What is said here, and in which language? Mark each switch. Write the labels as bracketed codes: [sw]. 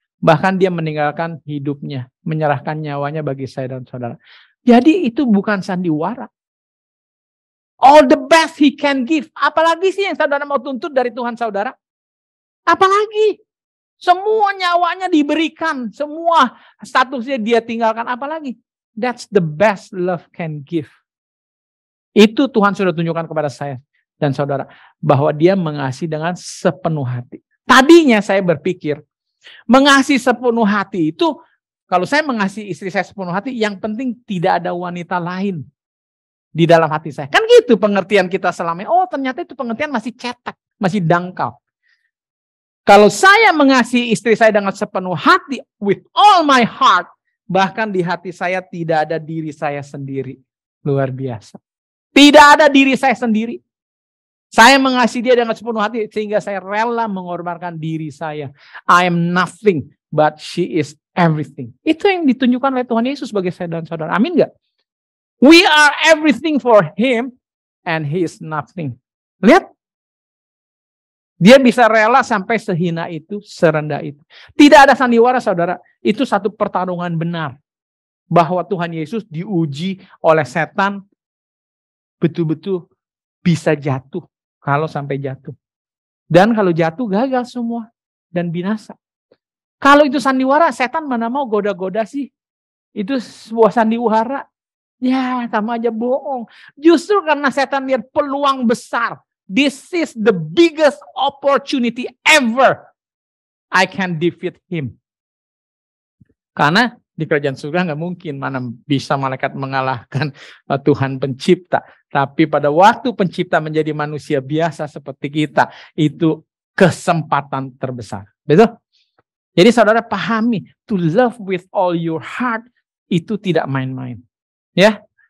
[id] Bahkan dia meninggalkan hidupnya, menyerahkan nyawanya bagi saya dan saudara. Jadi itu bukan sandiwara. [en] All the best he can give. [id] Apalagi sih yang saudara mau tuntut dari Tuhan saudara? Apalagi? Semua nyawanya diberikan. Semua statusnya dia tinggalkan. Apalagi? [en] That's the best love can give. [id] Itu Tuhan sudah tunjukkan kepada saya dan saudara. Bahwa dia mengasihi dengan sepenuh hati. Tadinya saya berpikir, mengasihi sepenuh hati itu, kalau saya mengasihi istri saya sepenuh hati, yang penting tidak ada wanita lain di dalam hati saya. Kan gitu pengertian kita selama ini. Oh, ternyata itu pengertian masih cetak, masih dangkal. Kalau saya mengasihi istri saya dengan sepenuh hati, [en] with all my heart, [id] bahkan di hati saya tidak ada diri saya sendiri. Luar biasa. Tidak ada diri saya sendiri. Saya mengasihi dia dengan sepenuh hati sehingga saya rela mengorbankan diri saya. [en] I am nothing, but she is everything. [id] Itu yang ditunjukkan oleh Tuhan Yesus bagi saya dan saudara. Amin gak? [en] We are everything for him and he is nothing. [id] Lihat. Dia bisa rela sampai sehina itu, serendah itu. Tidak ada sandiwara saudara. Itu satu pertarungan benar. Bahwa Tuhan Yesus diuji oleh setan betul-betul bisa jatuh. Kalau sampai jatuh. Dan kalau jatuh gagal semua. Dan binasa. Kalau itu sandiwara, setan mana mau goda-goda sih. Itu sebuah sandiwara. Ya sama aja bohong. Justru karena setan lihat peluang besar. [en] This is the biggest opportunity ever. I can defeat him. [id] Karena di kerajaan surga nggak mungkin mana bisa malaikat mengalahkan Tuhan pencipta. Tapi pada waktu pencipta menjadi manusia biasa seperti kita, itu kesempatan terbesar. Betul? Jadi saudara pahami, [en] to love with all your heart [id] itu tidak main-main. Ya.